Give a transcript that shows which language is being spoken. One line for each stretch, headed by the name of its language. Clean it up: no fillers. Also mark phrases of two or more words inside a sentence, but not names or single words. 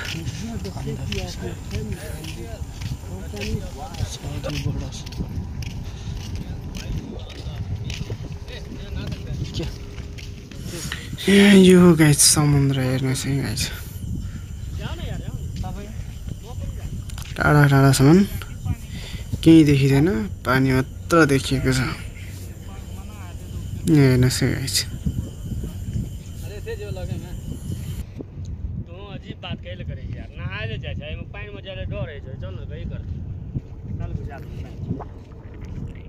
Nepali: यो गाइस समुद्र हेर्नुहोस् है गाइस, टाढा टाढासम्म केही देखिँदैन, पानी मात्र देखिएको छ। हेर्नुहोस् है गाइस।
Maithili: तू अजीब बात कैले करे यार, नहाए जाए छै पानी में ज्यादा डर है चल न गई कर चल बुझा